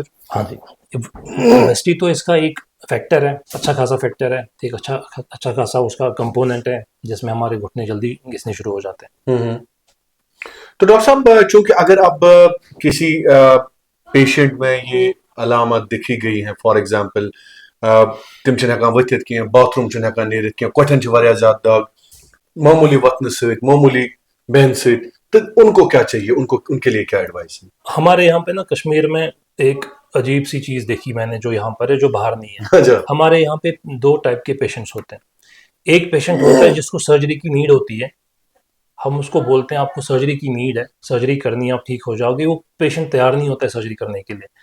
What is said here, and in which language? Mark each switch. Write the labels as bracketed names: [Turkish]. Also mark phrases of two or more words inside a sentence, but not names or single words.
[Hindi] हाँ जी, ओबेसिटी तो इसका एक फैक्टर है, अच्छा खासा फैक्टर है, एक अच्छा खासा उसका कंपोनेंट है जिसमें हमारे घुटने जल्दी घिसने शुरू हो जाते हैं। तो डॉक्टर साहब, चूंकि अगर अब किसी पेशेंट में ये अलामत दिखी गई है, [English] for example [Kashmiri] तिम हकान वथित कह, बाथरूम हकान नीरित कह, कोठन ज्यादा दग, मामूली वतन सहित, मामूली बहन सहित, [Hindi] तो उनको क्या चाहिए, उनके लिए क्या एडवाइस है? हमारे यहाँ पे ना कश्मीर में एक अजीब सी चीज देखी मैंने, जो यहाँ पर है, जो बाहर नहीं है। हमारे यहाँ पे 2 टाइप के पेशेंट्स होते हैं। एक पेशेंट होता है जिसको सर्जरी की नीड होती है, हम उसको बोलते हैं आपको सर्जरी की नीड है, सर्जरी करनी है, आप ठीक हो जाओगे, वो पेशेंट तैयार नहीं होता है सर्जरी करने के लिए।